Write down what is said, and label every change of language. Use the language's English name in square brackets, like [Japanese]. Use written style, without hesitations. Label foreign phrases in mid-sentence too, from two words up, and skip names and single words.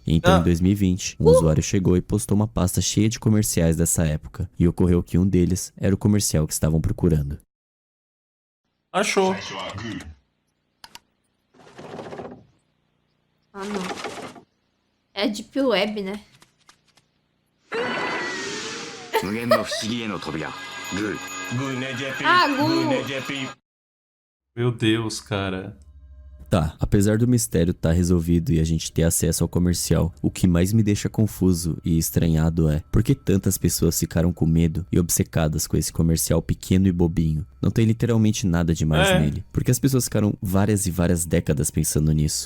[Portuguese] Então, em 2020, um usuário chegou e postou uma pasta cheia de comerciais dessa época, e ocorreu que um deles era o comercial que estavam procurando. Achou. Ah, não. É Deep Web, né? [Japanese] 無限の不思議への扉グー [Portuguese] Ah, Google. Meu Deus, cara. Tá, apesar do mistério estar resolvido e a gente ter acesso ao comercial, o que mais me deixa confuso e estranhado é por que tantas pessoas ficaram com medo e obcecadas com esse comercial pequeno e bobinho. Não tem literalmente nada demais nele. Porque as pessoas ficaram várias e várias décadas pensando nisso.